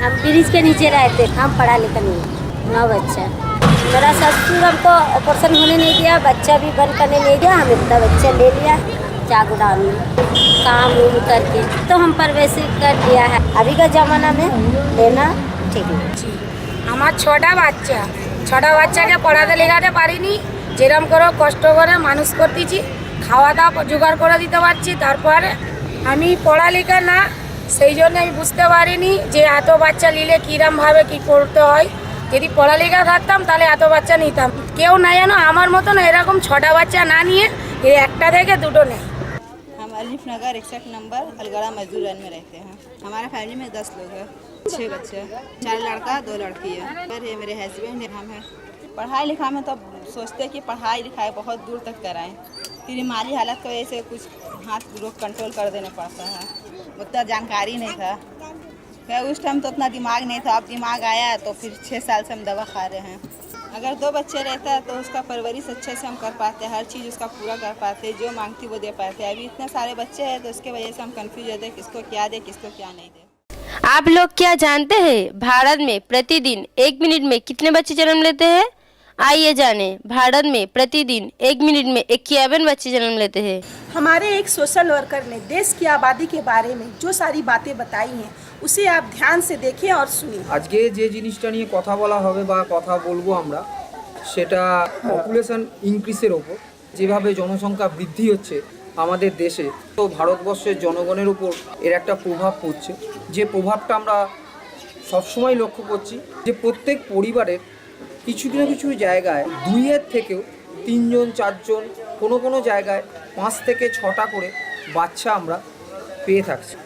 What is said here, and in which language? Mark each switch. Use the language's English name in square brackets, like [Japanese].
[Hindi] हम ब्रिज के नीचे रहते, हम पढ़ा लिखा नहीं, 9 बच्चा। मेरा ससुर हमको ऑपरेशन होने नहीं दिया, बच्चा भी बंद करने नहीं दिया। हम इतना बच्चा ले लिया चाकूदान में काम उम करके, तो हम परवरिश कर दिया है। अभी का ज़माना में लेना ठीक है। [Bangla] আমার ছটা বাচ্চাকে পড়াতে লেখাতে পারিনি, যেরকম করে কষ্ট করে মানুষ করতেছি, খাওয়া দাওয়া জোগাড় করে দিতে পারছি। তারপরে আমি পড়ালেখা না, সেই জন্য আমি বুঝতে পারিনি যে এত বাচ্চা নিলে কীরমভাবে কী করতে হয়। যদি পড়ালেখা থাকতাম তাহলে এত বাচ্চা নিতাম। কেউ না যেন আমার মতন এরকম 6টা বাচ্চা না নিয়ে এই একটা থেকে দুটো নেয়। [Hindi] हम अलीफ नगर 61 नंबर अलगड़ा मजदूर लाइन में रहते हैं। हमारा फैमिली में 10 लोग हैं, 6 बच्चे, 4 लड़का 2 लड़की है। फिर ये मेरे हस्बैंड है। हम हैं पढ़ाई लिखाई में तो सोचते हैं कि पढ़ाई लिखाई बहुत दूर तक कराएं, फिर माली हालत की वजह से कुछ हाथ रोक कंट्रोल कर देना पड़ता है। उतना जानकारी नहीं था, फिर उस टाइम तो उतना दिमाग नहीं था। अब दिमाग आया तो फिर 6 साल से हम दवा खा रहे हैं। अगर 2 बच्चे रहता है तो उसका परवरिश अच्छे से हम कर पाते हैं, हर चीज़ उसका पूरा कर पाते हैं, जो मांगती वो दे पाते हैं। अभी इतने सारे बच्चे हैं तो उसके वजह से हम कंफ्यूज होते हैं किसको क्या दे किसको क्या नहीं दे। आप लोग क्या जानते हैं भारत में प्रतिदिन 1 मिनट में कितने बच्चे जन्म लेते हैं? आइए जाने। भारत में प्रतिदिन 1 मिनट में 51 बच्चे जन्म लेते हैं। हमारे एक सोशल वर्कर ने देश की आबादी के बारे में जो सारी बातें बताई हैं उसे आप ध्यान से देखें और सुनिए। [Bangla] আজকে যে জিনিসটা নিয়ে কথা বলা হবে বা কথা বলবো আমরা, সেটা পপুলেশন ইনক্রিজের ওপর। যেভাবে জনসংখ্যা বৃদ্ধি হচ্ছে আমাদের দেশে, তো ভারতবর্ষের জনগণের উপর এর একটা প্রভাব পড়ছে। যে প্রভাবটা আমরা সবসময় লক্ষ্য করছি যে প্রত্যেক পরিবারের কিছু না কিছু জায়গায় 2-এর থেকেও 3 জন 4 জন, কোনো জায়গায় 5 থেকে 6টা করে বাচ্চা আমরা পেয়ে থাকছি।